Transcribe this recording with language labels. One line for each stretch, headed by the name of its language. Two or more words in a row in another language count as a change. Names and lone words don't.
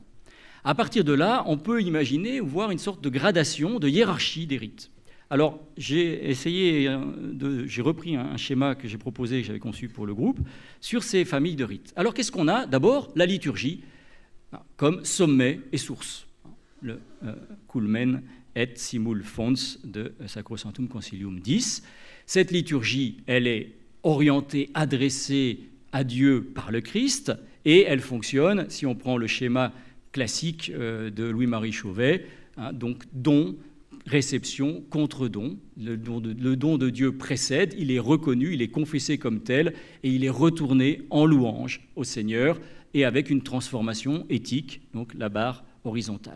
French: À partir de là, on peut imaginer ou voir une sorte de gradation, de hiérarchie des rites. Alors, j'ai repris un schéma que j'ai proposé, que j'avais conçu pour le groupe, sur ces familles de rites. Alors, qu'est-ce qu'on a? D'abord, la liturgie, comme sommet et source.
Latin: Le culmen et simul fons de Sacrosanctum Concilium 10.
French: Cette liturgie, elle est orientée, adressée à Dieu par le Christ, et elle fonctionne, si on prend le schéma classique de Louis-Marie Chauvet, donc don, réception, contre-don. Le don de Dieu précède, il est reconnu, il est confessé comme tel, et il est retourné en louange au Seigneur, et avec une transformation éthique, donc la barre horizontale.